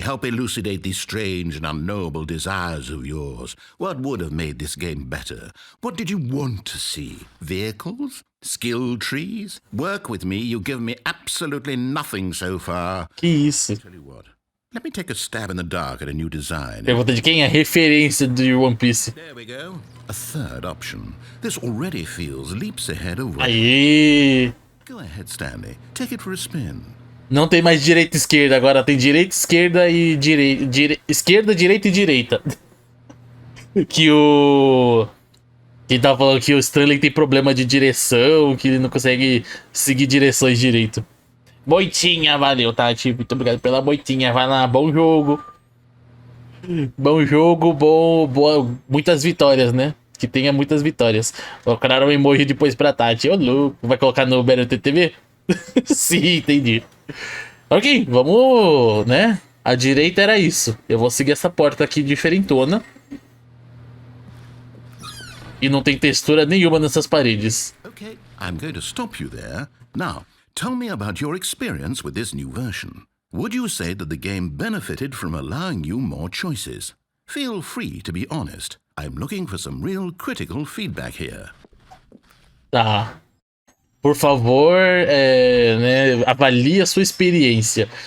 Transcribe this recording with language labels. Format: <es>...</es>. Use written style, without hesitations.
<en>Help elucidate these strange and unknowable desires of yours. What would have made this game better? What did you want to see? Vehicles? Skill trees? Work with me. You've given me absolutely nothing so far.</en> <pt>Que isso?</pt> <en>Tell you what. Let me take a stab in the dark at a new design.</en> <pt>Pergunta de quem é referência de One Piece.</pt> <en>There we go. A third option. This already feels leaps ahead of...</en> <pt>Aê!</pt> <en>Go ahead, Stanley. Take it for a spin.</en> <pt>Não tem mais direita e esquerda, agora tem direita, esquerda e esquerda, direita e direita. Que o... Quem tá falando que o Stanley tem problema de direção, que ele não consegue seguir direções direito. Moitinha, valeu, Tati. Muito obrigado pela moitinha. Vai lá, bom jogo. Bom jogo, boa, muitas vitórias, né? que tenha muitas vitórias. Colocaram um emoji depois pra Tati. Ô, louco. Vai colocar no BRTTV? Sim, entendi. Ok, vamos, né? A direita era isso. Eu vou seguir essa porta aqui diferentona. E não tem textura nenhuma nessas paredes.</pt> <en>Okay, I'm going to stop you there. Now, tell me about your experience with this new version. Would you say that the game benefited from allowing you more choices? Feel free to be honest. I'm looking for some real critical feedback here.</en> <pt>Tá. Por favor, né, avalie a sua experiência.</pt>